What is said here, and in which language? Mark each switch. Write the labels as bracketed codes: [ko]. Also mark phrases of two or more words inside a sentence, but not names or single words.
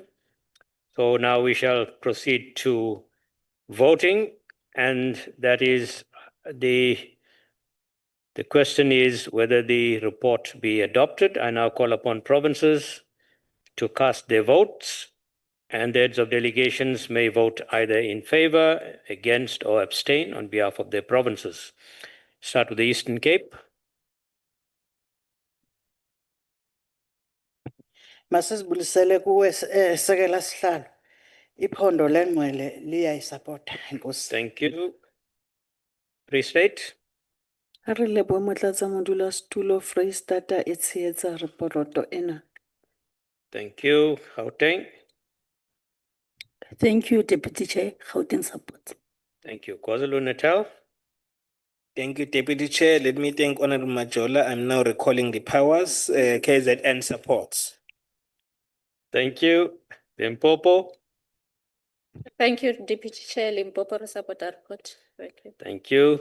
[en] So now we shall proceed to voting, and that is the question is whether the report be adopted. I now call upon provinces to cast their votes, and the heads of delegations may vote either in favor, against, or abstain on behalf of their provinces. Start with the Eastern Cape. [xh] Masisibulisele kuwe Sekela Sihlalo. Iphondo lengcwele liyayisupport. Enkosi. [en] Thank you. Pre-state. [st] Ha re lebohe motlatsamodulasetulo Freistata e tshehetsa reporoto ena. [en] Thank you. Gauteng. Thank you, Deputy Chair. Gauteng support. Thank you. KwaZulu-Natal. Thank you, Deputy Chair. Let me thank Honorable Majola. I'm now recalling the powers. KZN supports. Thank you. Limpopo. Thank you, Deputy Chair. Limpopo support our report. Thank you. Thank you.